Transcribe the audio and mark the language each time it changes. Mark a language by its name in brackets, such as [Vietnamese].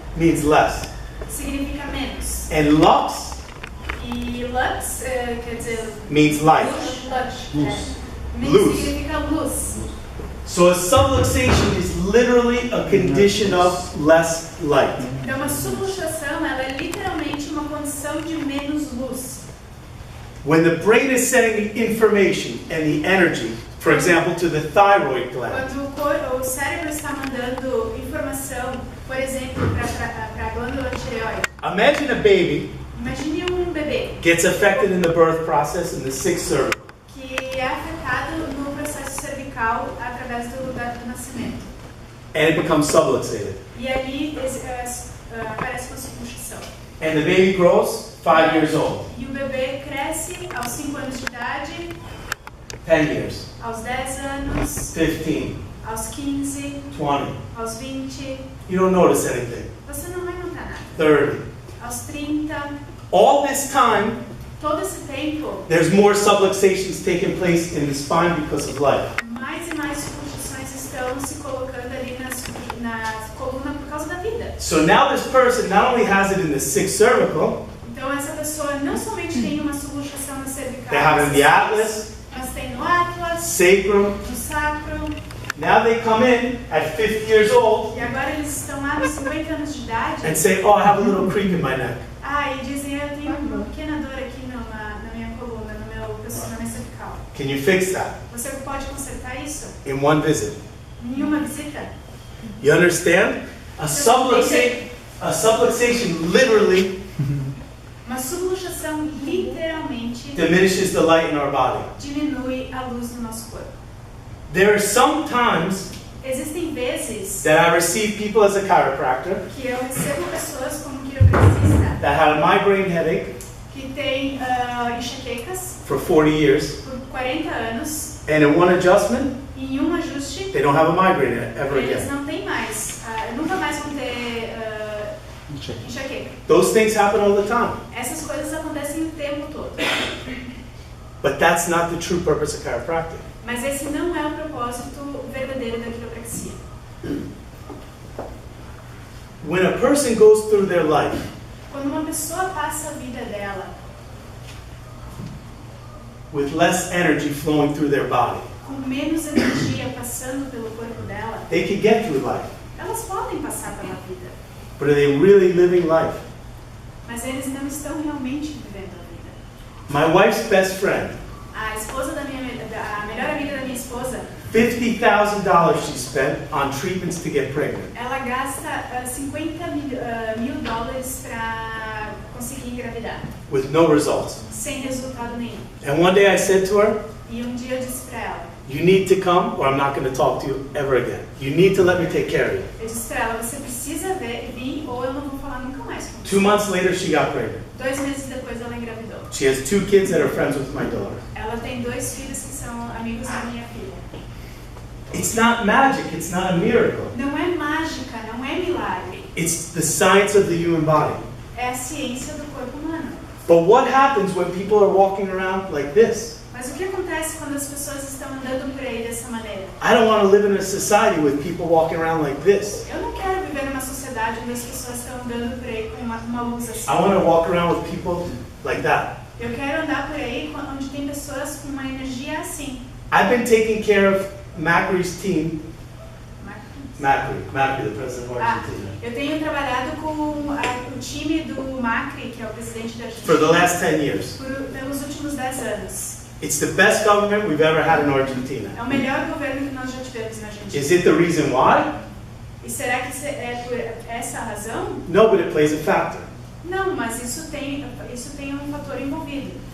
[English] means less. [Portuguese] significa menos. [English] And lux [Portuguese] E lux quer dizer [English] means light. [Portuguese] luz. Luz. Significa luz. [English] So a subluxation is literally a condition of less light. [Portuguese] Então, uma subluxação ela é literalmente uma condição de menos luz. [English] When the brain is sending the information and the energy, for example, to the thyroid gland, [Portuguese] Quando o cérebro está mandando informação, por exemplo, para a glândula tireoide. [English] imagine a baby [Portuguese] Imagine um bebê [English] gets affected in the birth process in the sixth cervical. [Portuguese] que é afetado no processo cervical através do nascimento. [English] And it becomes subluxated. [Portuguese] E ali aparece uma subluxação. [English] And the baby grows 5 years old, [Portuguese] E o bebê cresce aos 5 anos de idade, [English] 10 years, [Portuguese] aos 10 anos, [English] 15, [Portuguese] aos 15, [English] 20. [Portuguese] aos 20. [English] You don't notice anything. [Portuguese] Você não vai notar nada. [English] 30. [Portuguese] Aos 30, [English] All this time, [Portuguese] todo esse tempo, [English] there's more subluxations taking place in the spine because of life. [Portuguese] mais e mais subluxações estão se colocando ali na coluna por causa da vida. [English] So now this person not only has it in the sixth cervical, [Portuguese] Então essa pessoa não somente tem uma subluxação na cervical, [English] they have it in the atlas, [Portuguese] mas tem no atlas, [English] sacrum. [Portuguese] no sacro, [English] Now they come in at 50 years old [Portuguese] e agora eles estão lá nos 50 anos de idade. [English] and say, oh, I have a little creak in my neck. [Portuguese] E dizem, eu tenho uma pequena dor aqui na minha coluna, na minha cervical. [English] Can you fix that [Portuguese] Você pode consertar isso [English] in one visit? [Portuguese] em uma visita? [English] You understand? A subluxation literally [Portuguese] Uma subluxação literalmente [English] diminishes the light in our body. [Portuguese] diminui a luz no nosso corpo. [English] There are some times [Portuguese] Existem vezes [English] that I receive people as a chiropractor [Portuguese] que eu recebo pessoas como quiropraxista [English] that had a migraine headache [Portuguese] que tem enxaquecas [English] for 40 years, [Portuguese] por 40 anos [English] and in one adjustment, [Portuguese] e em um ajuste [English] they don't have a migraine ever [Portuguese] eles [English] again. [Portuguese] não têm mais, nunca mais vão ter enxaqueca. [English] Those things happen all the time. [Portuguese] Essas coisas acontecem o tempo todo. [English] But that's not the true purpose of chiropractic. [Portuguese] Mas esse não é o propósito verdadeiro da quiropraxia. [English] When a person goes through their life [Portuguese] Quando uma pessoa passa a vida dela [English] with less energy flowing through their body, [Portuguese] com menos energia passando pelo corpo dela, [English] they can get through life. [Portuguese] elas podem passar pela vida, [English] But are they really living life? [Portuguese] mas eles não estão realmente vivendo a vida. [English] My wife's best friend, [Portuguese] A esposa a melhor amiga da minha esposa, [English] $50,000 she spent on treatments to get pregnant. [Portuguese] ela gasta $50 mil para conseguir engravidar, [English] With no results. [Portuguese] sem resultado nenhum. [English] And one day I said to her, [Portuguese] E um dia eu disse para ela, [English] you need to come or I'm not going to talk to you ever again. You need to let me take care of you. [Portuguese] eu disse para ela, você precisa vir ou eu não vou falar nunca mais com você. [English] 2 months later, she got pregnant. [Portuguese] 2 meses depois ela engravidou. [English] She has 2 kids that are friends with my daughter. [Portuguese] Ela tem 2 filhos que são amigos da minha filha. [English] It's not magic. It's not a miracle. [Portuguese] Não é mágica, não é milagre. [English] It's the science of the human body. [Portuguese] É a ciência do corpo humano. [English] But what happens when people are walking around like this? [Portuguese] Mas o que acontece quando as pessoas estão andando por aí dessa maneira? [English] I don't want to live in a society with people walking around like this. [Portuguese] Eu não quero viver numa sociedade onde as pessoas estão andando por aí com uma luz assim. [English] I want to walk around with people like that. [Portuguese] Eu quero andar por aí onde tem pessoas com uma energia assim. [English] I've been taking care of Macri's team. Macri, the president of Argentina. [Portuguese] Eu tenho trabalhado com o time do Macri, que é o presidente da Argentina, [English] For the last 10 years. [Portuguese] pelos últimos 10 anos. [English] It's the best government we've ever had in Argentina. [Portuguese] É o melhor governo que nós já tivemos na Argentina. [English] Is it the reason why? [Portuguese] E será que é por essa razão? [English] No, but it plays a factor. [Portuguese] Não, mas isso tem um fator envolvido.